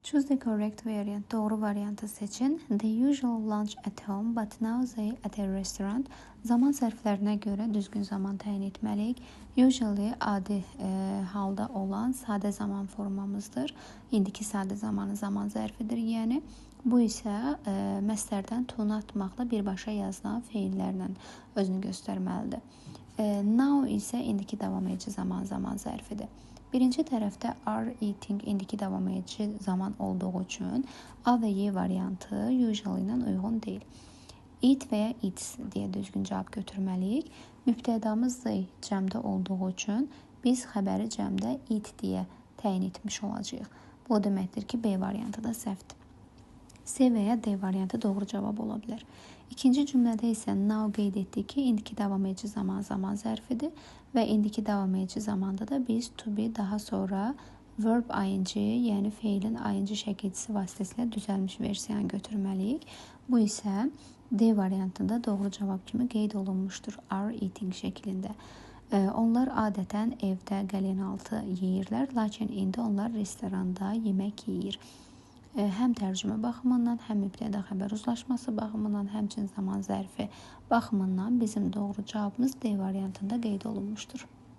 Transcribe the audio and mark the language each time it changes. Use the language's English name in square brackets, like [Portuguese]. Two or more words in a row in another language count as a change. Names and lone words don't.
[English] Choose the correct variant. [Azerbaijani] Doğru variantı seçin. [English] They usually lunch at home, but now they at a restaurant. [Azerbaijani] Zaman zərflərinə görə düzgün zaman təyin etməliyik. Usually adi halda olan sadə zaman formamızdır. İndiki sadə zamanı zaman zərfidir. Yəni bu isə məslərdən tonu atmaqla birbaşa yazılan feillərlə özünü göstərməlidir. Now isə indiki davam edici zaman zərfidir. Birinci tərəfdə [English] are eating [Azerbaijani] indiki davam edici zaman olduğu üçün A və Y variantı usually ilə uyğun deyil. Eat və ya eats deyə düzgün cavab götürməliyik. Mübtədamız they cəmdə olduğu üçün biz xəbəri cəmdə eat deyə təyin etmiş olacağıq. Bu o deməkdir ki, B variantı da səhvdir. C və ya D variantı doğru cavab ola bilər. İkinci cümlədə isə now qeyd etdik ki, indiki davam edici zaman zərfidir və indiki davam edici zamanda da biz [English] to be [Azerbaijani] daha sonra [English] verb ing, [Azerbaijani] yəni feilin ing şəkilçisi vasitəsilə düzəlmiş versiyanı götürməliyik. Bu isə D variantında doğru cavab kimi qeyd olunmuşdur [English] are eating [Azerbaijani] şəklində. Onlar adətən evdə qəlyanaltı yeyirlər, lakin indi onlar restoranda yemək yeyir. Həm tərcümə baxımından, həm mübtəda xəbər uzlaşması baxımından, həmçinin zaman zərfi baxımından bizim doğru cavabımız D variantında qeyd olunmuşdur.